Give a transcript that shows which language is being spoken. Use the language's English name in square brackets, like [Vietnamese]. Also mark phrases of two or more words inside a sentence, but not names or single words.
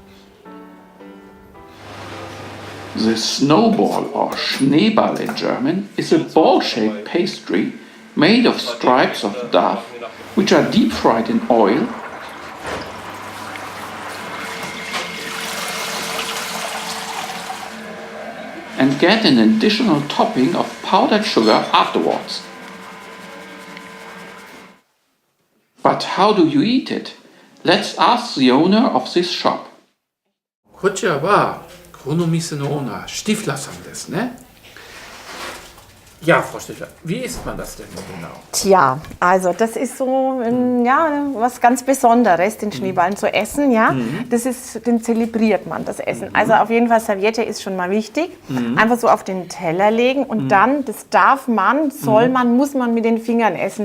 [English] The snowball, or Schneeball in German, is a ball-shaped pastry made of stripes of dough, which are deep fried in oil and get an additional topping of powdered sugar afterwards. But how do you eat it? Let's ask the owner of this shop. [Japanese] こちらはこの店のオーナー、シュティフラーさんですね。 [German] Ja, Frau Stifler, wie isst man das denn genau? Tja, also das ist so ja, was ganz Besonderes, den Schneeballen zu essen. Ja? Den zelebriert man, das Essen. Also auf jeden Fall, Serviette ist schon mal wichtig. Einfach so auf den Teller legen und dann, das darf man, soll man, muss man mit den Fingern essen.